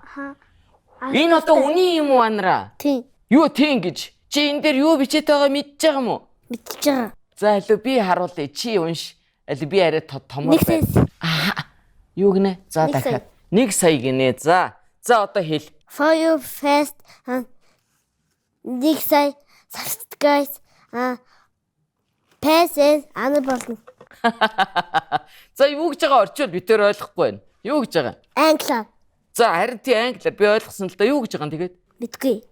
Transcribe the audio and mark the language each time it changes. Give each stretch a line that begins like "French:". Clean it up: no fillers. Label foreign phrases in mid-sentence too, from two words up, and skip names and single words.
Mongolian: Энэ одоо үний юм уу Анара? Тийм. Юу тийм гэж? Чи энэ дээр юу бичээд байгаа мэдж байгаа юм уу? Мэдчихэж байгаа. За алуу би харуулъя. Чи унш. Алуу би арай томор бай. Юу гинэ? За дахиад. 1 сая гинэ. За одоо хэл.
English: For you fast 1 сая subscribe pass Анар болно.
Mongolian: За юу гэж байгаа орчвол би тэр ойлгохгүй байна. Юу гэж байгаа? Англиар. За харин тий англиар би ойлгосон л да юу гэж байгаа юм тэгээд? Мэдгүй.